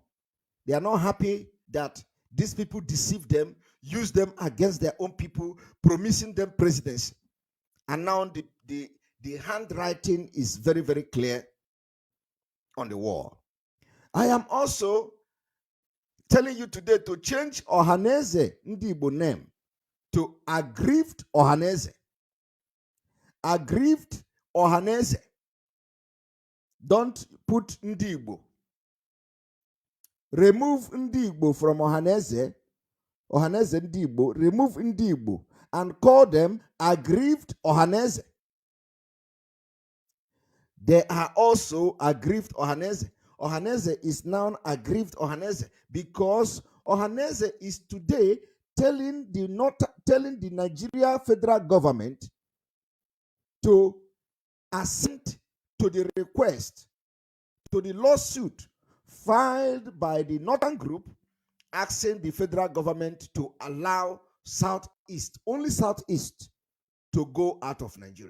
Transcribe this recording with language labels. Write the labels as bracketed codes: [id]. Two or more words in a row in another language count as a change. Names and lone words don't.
[en] They are not happy that these people deceive them, use them against their own people, promising them presidency. And now the handwriting is very, very clear on the wall. I am also telling you today to change Ohaneze Ndi Igbo name to aggrieved Ohaneze. Aggrieved Ohaneze. Don't put Ndi Igbo. Remove Ndi Igbo from Ohaneze. Ohaneze Ndi Igbo. Remove Ndi Igbo and call them aggrieved Ohaneze. They are also aggrieved Ohaneze. Ohaneze is now aggrieved Ohaneze because Ohaneze is today telling the Nigeria federal government to assent to the request, to the lawsuit filed by the Northern Group asking the federal government to allow Southeast, only Southeast, to go out of Nigeria.